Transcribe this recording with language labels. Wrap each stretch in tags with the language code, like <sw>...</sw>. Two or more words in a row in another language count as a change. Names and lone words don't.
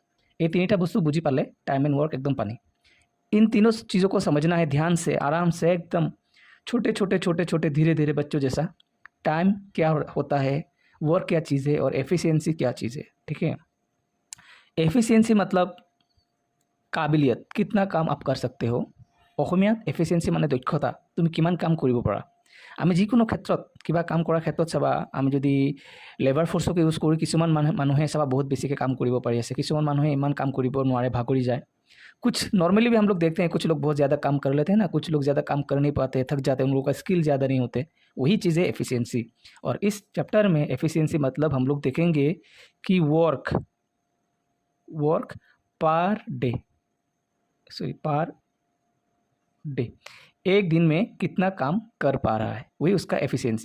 <as>এই তিনিটা বস্তু বুজি পালে</as> <hi>टाइम एंड वर्क एकदम पानी। इन तीनों चीज़ों को समझना है ध्यान से, आराम से, एकदम छोटे छोटे छोटे छोटे धीरे धीरे बच्चों जैसा। टाइम क्या होता है, वर्क क्या चीज़ है और एफिशिएंसी क्या चीज़ है। ठीक है, एफिशिएंसी मतलब काबिलियत, कितना काम आप कर सकते हो।</hi> <as>অসমীয়াত এফিচিয়েঞ্চি মানে দক্ষতা, তুমি কিমান কাম কৰিব পাৰা। আমি যিকোনো ক্ষেত্ৰত কিবা কাম কৰাৰ ক্ষেত্ৰত চাবা, আমি যদি</as> <en>labour forceke use</en> <as>কৰি কিছুমান মানুহে চাবা বহুত বেছিকৈ কাম কৰিব পাৰি আছে, কিছুমান মানুহে ইমান কাম কৰিব নোৱাৰে, ভাগৰি যায়।</as> <hi>कुछ नॉर्मली भी हम लोग देखते हैं, कुछ लोग बहुत ज़्यादा काम कर लेते हैं ना, कुछ लोग ज़्यादा काम कर नहीं पाते, थक जाते हैं, उन लोगों का स्किल ज़्यादा नहीं होते। वही चीज़ है एफिशिएंसी। और इस चैप्टर में एफिशिएंसी मतलब हम लोग देखेंगे कि</hi> <en>work per day, per day,</en> <hi>एक दिन में कितना काम कर पा रहा है, वही उसका एफिशिएंसी है।</hi>